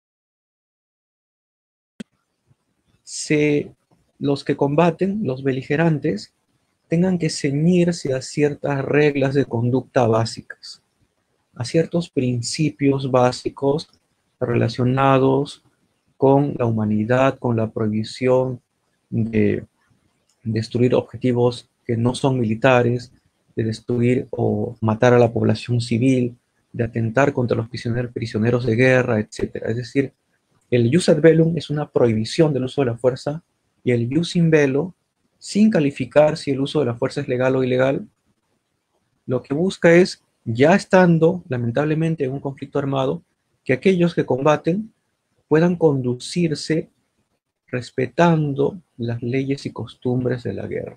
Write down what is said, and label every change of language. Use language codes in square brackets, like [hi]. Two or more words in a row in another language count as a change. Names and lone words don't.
[es] se, los que combaten, los beligerantes, tengan que ceñirse a ciertas reglas de conducta básicas, a ciertos principios básicos relacionados con la humanidad, con la prohibición de destruir objetivos que no son militares, de destruir o matar a la población civil, de atentar contra los prisioneros de guerra, etc. Es decir, el [la] jus ad bellum [es] es una prohibición del uso de la fuerza, y el [la] jus in bello, [es] sin calificar si el uso de la fuerza es legal o ilegal, lo que busca es, ya estando lamentablemente en un conflicto armado, que aquellos que combaten puedan conducirse respetando las leyes y costumbres de la guerra.